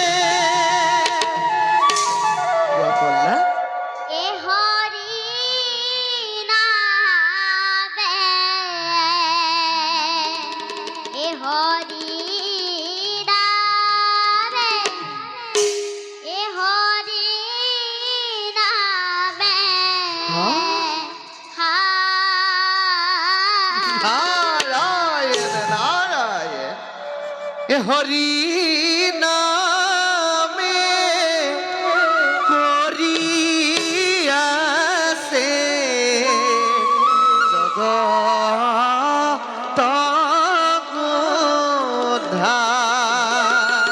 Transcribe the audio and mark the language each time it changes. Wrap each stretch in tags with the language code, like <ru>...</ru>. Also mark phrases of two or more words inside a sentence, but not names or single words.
<as>গোৱা প্ৰহ্লাদ। এ হৰি নামে, এ হৰি নামে, এ হৰি নামে, হা নারায়ণ, নারায়ণ।</as> <bn>এ হরি নামে করিয়াছে জগত উদ্ধার।</bn>